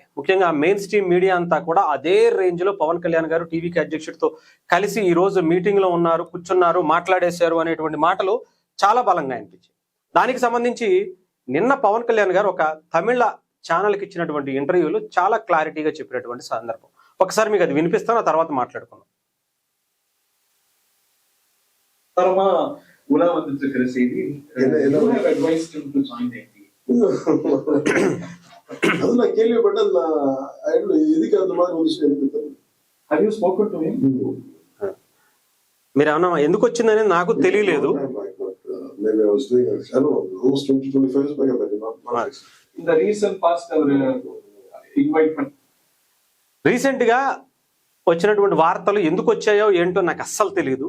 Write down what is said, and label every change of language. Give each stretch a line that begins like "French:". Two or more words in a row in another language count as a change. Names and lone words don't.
Telugu: ముఖ్యంగా
English: mainstream media
Telugu: అంతా కూడా అదే రేంజ్లో పవన్ కళ్యాణ్ గారు టీవీకే అధ్యక్షుడితో కలిసి ఈరోజు మీటింగ్లో ఉన్నారు, కూర్చున్నారు, మాట్లాడేశారు అనేటువంటి మాటలు చాలా బలంగా అనిపించాయి. దానికి సంబంధించి నిన్న పవన్ కళ్యాణ్ గారు ఒక తమిళ ఛానల్కి ఇచ్చినటువంటి ఇంటర్వ్యూలు చాలా క్లారిటీగా చెప్పినటువంటి సందర్భం. ఒకసారి మీకు అది వినిపిస్తాను, ఆ తర్వాత మాట్లాడుకుందాం.
Tamil: அதெல்லாம் கேள்விப்பட்டேன். எதுக்கு அந்த மாதிரி ஒரு விஷயம் எடுத்து
Telugu: మీరు ఏమన్నా ఎందుకు వచ్చిందని నాకు తెలియలేదు. రీసెంట్ గా వచ్చినటువంటి వార్తలు ఎందుకు వచ్చాయో ఏంటో నాకు అస్సలు తెలియదు.